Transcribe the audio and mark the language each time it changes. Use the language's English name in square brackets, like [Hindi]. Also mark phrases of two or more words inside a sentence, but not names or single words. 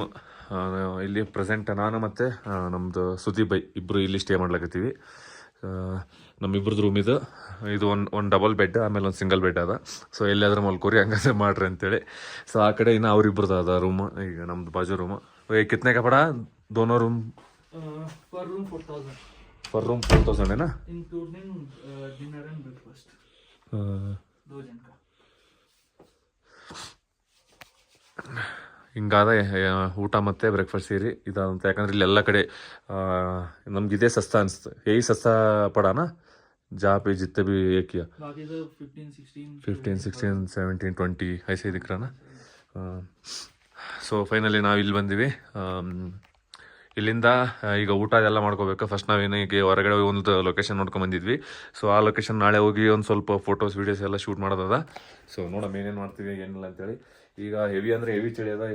[Kannada] ಇಲ್ಲಿ ಪ್ರೆಸೆಂಟ್ ನಾನು ಮತ್ತು ನಮ್ಮದು ಸುದೀಪ್ ಬೈ ಇಬ್ಬರು ಇಲ್ಲಿ ಸ್ಟೇ ಮಾಡ್ಲಾಕತ್ತೀವಿ. ನಮ್ಮಿಬ್ರದ್ದು ರೂಮ್ ಇದು ಒಂದು ಡಬಲ್ ಬೆಡ್, ಆಮೇಲೆ ಒಂದು ಸಿಂಗಲ್ ಬೆಡ್ ಅದ. ಸೊ ಎಲ್ಲಾದ್ರೂ ಮಲ್ಕೋರಿ ಹಂಗಾದ್ರೆ ಮಾಡ್ರಿ ಅಂತೇಳಿ. ಸೊ ಆ ಕಡೆ ಇನ್ನು ಅವ್ರಿಬ್ರದ್ದು ಅದ ರೂಮ್. ಈಗ ನಮ್ದು ಬಾಜು ರೂಮ್. [Hindi] कितने कपड़ा दोनों रूम [English] per room 4,000 per room [Hindi] 4,000 है ना, [English] including dinner and breakfast. [Hindi] 2 जन का. [Kannada] ಹಿಂಗಾದ ಊಟ ಮತ್ತು ಬ್ರೇಕ್ಫಾಸ್ಟ್ ಸೇರಿ ಇದಂತ. ಯಾಕಂದ್ರೆ ಇಲ್ಲಿ ಎಲ್ಲ ಕಡೆ ನಮ್ಗೆ ಇದೇ ಸಸ್ತ ಅನಿಸ್ತು. [Hindi] ಯही सस्ता पड़ा ना जहाँ पे जितने भी ये किया बाकी तो 15, 16, 15, 16, 17, 20 ऐसे दिख रहा ना. [Kannada] ಸೊ ಫೈನಲಿ ನಾವು ಇಲ್ಲಿ ಬಂದಿವಿ. ಇಲ್ಲಿಂದ ಈಗ ಊಟ ಅದೆಲ್ಲ ಮಾಡ್ಕೋಬೇಕು. ಫಸ್ಟ್ ನಾವೇನಿಗೆ ಹೊರಗಡೆ ಒಂದು ಲೊಕೇಶನ್ ನೋಡ್ಕೊಂಡು ಬಂದಿದ್ವಿ. ಸೊ ಆ ಲೊಕೇಶನ್ ನಾಳೆ ಹೋಗಿ ಒಂದು ಸ್ವಲ್ಪ ಫೋಟೋಸ್ ವೀಡಿಯೋಸ್ ಎಲ್ಲ ಶೂಟ್ ಮಾಡೋದದ. ಸೊ ನೋಡೋಣ ಏನೇನು ಮಾಡ್ತೀವಿ ಏನಿಲ್ಲ ಅಂತೇಳಿ. ಈಗ ಹೆವಿ ಅಂದರೆ ಹೆವಿ ಚಳಿ ಅದ.